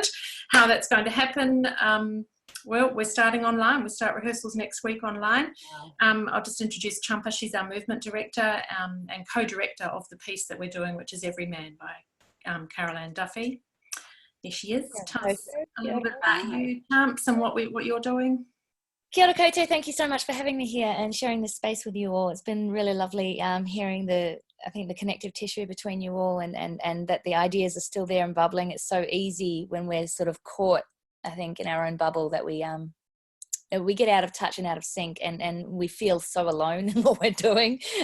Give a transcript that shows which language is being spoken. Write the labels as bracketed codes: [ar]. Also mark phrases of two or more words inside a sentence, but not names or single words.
[en] How that's going to happen, well, we're starting online. We start rehearsals next week online. I'll just introduce Champa. She's our movement director and co-director of the piece that we're doing, which is Every Man by Carol-Anne Duffy. There she is. Tell us a little bit about you, Champs, and what you're doing. [mi] Kia ora koutou. [en] Thank you so much for having me here and sharing this space with you all. It's been really lovely hearing I think the connective tissue between you all, and that the ideas are still there and bubbling. It's so easy when we're sort of caught, I think, in our own bubble that we get out of touch and out of sync, and we feel so alone in what we're doing.